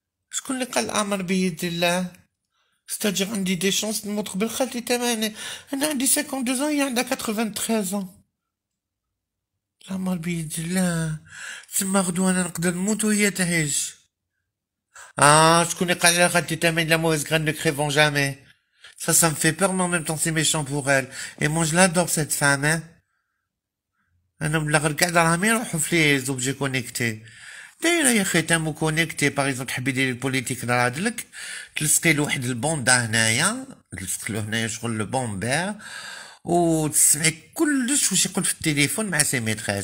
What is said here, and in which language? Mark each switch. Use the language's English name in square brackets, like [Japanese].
[Arabic] شكون اللي قال الامر بيد الله؟ ستاجر عندي دي شانس نموت قبل خالتي تماني. انا عندي 52 ans، هي عندها 93 ans. الامر بيد الله، تما غدوة انا نقدر نموت وهي تعيش. شكون اللي قال لها خالتي تماني [French] la mauvaise graine ne crève jamais. Ça me fait peur, mais en même temps c'est méchant pour elle. Et moi je l'adore cette femme, hein. [Arabic] انا من الاخر قاعد راهم يروحوا في لي زوبجي كونيكتي. دايره يا اخي تامو كونيكتي باغ اكزومبل تحبي ديري البوليتيك رادلك، تلصقي له واحد البوندا هنايا، تلصق له هنايا شغل البومبير، وتسمعي كلش واش يقول في التليفون مع سي ميتريس.